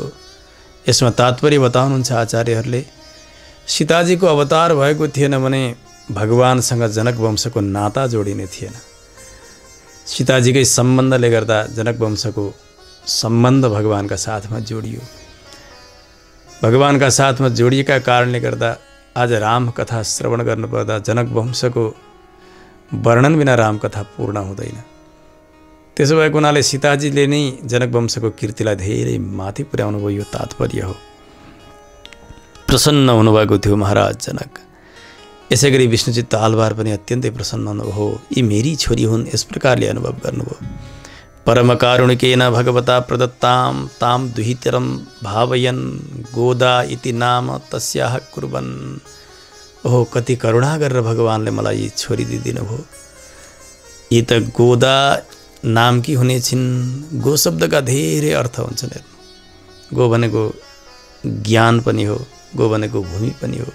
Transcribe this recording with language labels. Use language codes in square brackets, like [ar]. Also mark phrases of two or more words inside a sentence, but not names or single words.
[ne] यसमा तात्पर्य बताउनुहुन्छ आचार्यहरूले, सीताजीको अवतार भएको थिएन भने भगवानसँग जनक वंशको नाता जोडिने थिएन। सीताजीकै सम्बन्धले गर्दा जनक वंशको सम्बन्ध भगवानका साथमा जोडियो। भगवानका साथमा जोडिएका कारणले गर्दा आज राम कथा श्रवण गर्नुपर्दा जनक वंशको वर्णन बिना राम कथा पूर्ण हुँदैन। त्यसो भएको हुनाले सीताजीले नै जनक वंशको कीर्तिलाई धेरै माथि पुर्याउनु भयो, यो तात्पर्य हो। प्रसन्न हुनुभएको थियो महाराज जनक। यसै गरी विष्णुचित्त आलवार पनि अत्यन्तै प्रसन्न हुनुभयो। यी मेरी छोरी हुन्, यस प्रकारले अनुभव गर्नुभयो। [sa] परमकारुणिकेन भगवता प्रदत्तां तां दुहितरं भावयन् गोदा इति नाम तस्याः कुर्वन्। [ne] ओहो, कति करुणा गरेर भगवानले मलाई छोरी दिदिनु भयो। यी त गोदा नामकी हुने छिन्। गो शब्दका धेरै अर्थ हुन्छन्। हेर्नु, गो भनेको ज्ञान पनि हो, गो भनेको भूमि पनि हो।